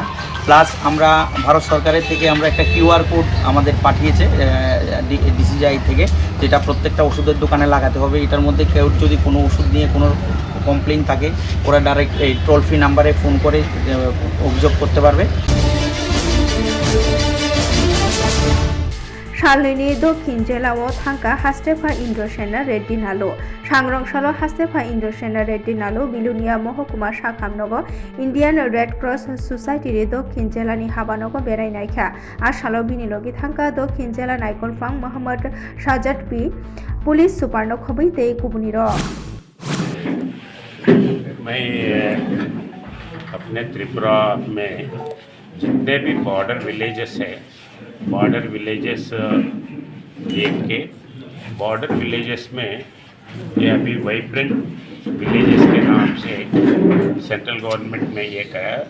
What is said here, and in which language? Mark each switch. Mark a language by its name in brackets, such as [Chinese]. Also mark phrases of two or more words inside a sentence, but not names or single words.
[Bangla] প্লাস আমরা ভারত সরকারের থেকে আমরা একটা কিউআর কোড আমাদের পাঠিয়েছে ডিসিজিআই থেকে, যেটা প্রত্যেকটা ওষুধের দোকানে লাগাতে হবে। এটার মধ্যে কেউ যদি কোনো ওষুধ নিয়ে কোনো কমপ্লেন থাকে ওরা ডাইরেক্ট এই টোল ফ্রি নাম্বারে ফোন করে অভিযোগ করতে পারবে। [Kok Borok] शालनि दक्षिण जिल्लायाव थांका हास्टेफा इन्द्रसेना रेड्डी नालो सांग्रंशाला हास्टेफा इन्द्रसेना रेड्डी नालो बिलुनिया महकुमा शाखामनग इन्डियान रेड क्रस ससाइटिनि दक्षिण जिल्लानि हाबानग बेरायनायखा आसालो बिनिलगि थांका दक्षिण जिल्ला नायकनफां मोहम्मद साजाद पि पुलिस सुपारनो खबै ते कुबुनिर। [Hindi] मैं अपने त्रिपुरा में जितने भी [English] border villages [Hindi] है [English] border villages [Hindi] देख के [English] border villages [Hindi] में ये अभी [English] vibrant villages [Hindi] के नाम से [English] central government [Hindi] में ये कहा है।